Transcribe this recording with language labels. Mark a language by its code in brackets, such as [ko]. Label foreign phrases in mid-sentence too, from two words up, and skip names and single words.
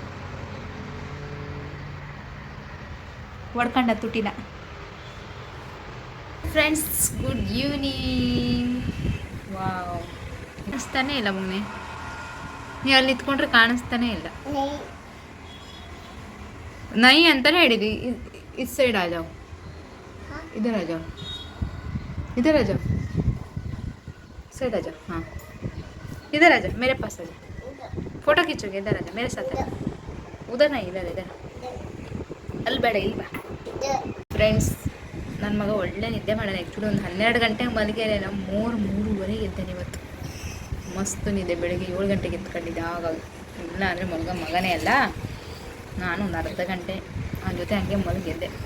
[kn] ಹೊಡ್ಕೊಂಡ ತುಟಿನ. [en] friends good evening. [kn] ವಾವ್, ಕಾಣಿಸ್ತಾನೇ ಇಲ್ಲ ಮಗನೆ. ನೀವು ಅಲ್ಲಿ ನಿಂತ್ಕೊಂಡ್ರೆ ಕಾಣಿಸ್ತಾನೇ ಇಲ್ಲ. ನೈ ಅಂತಾನೆ ಹೇಳಿದ್ವಿ. [hi] इस साइड आ जाओ, इधर आ जाओ, इधर आ जाओ, साइड आ जाओ. हाँ इधर आ जाओ, मेरे पास आ जाओ. फोटो खींचोगे? इधर आ जाओ, मेरे साथ आ जाओ. उधर नहीं, इधर इधर. [kn] ಅಲ್ಲಿ ಬೇಡ, ಇಲ್ಲಿ ಬಾ. ಫ್ರೆಂಡ್ಸ್, ನನ್ನ ಮಗ ಒಳ್ಳೆ ನಿದ್ದೆ ಮಾಡೋಣ. ಆ್ಯಕ್ಚುಲಿ ಒಂದು 12 ಗಂಟೆಗೆ ಮಲಗಿದ್ರೆ ನಾವು 3:30 ಎದ್ದೇನೆ ಇವತ್ತು. ಮಸ್ತ್ ನಿದ್ದೆ. ಬೆಳಗ್ಗೆ 7 ಗಂಟೆಗೆ ಎತ್ಕೊಂಡಿದ್ದೆ. ಆಗ ಇಲ್ಲ ಅಂದರೆ ಮಗನೇ ಅಲ್ಲ, ನಾನು ಒಂದು ಅರ್ಧ ಗಂಟೆ ಅವನ ಜೊತೆ ಹಂಗೆ ಮಲಗಿದ್ದೆ.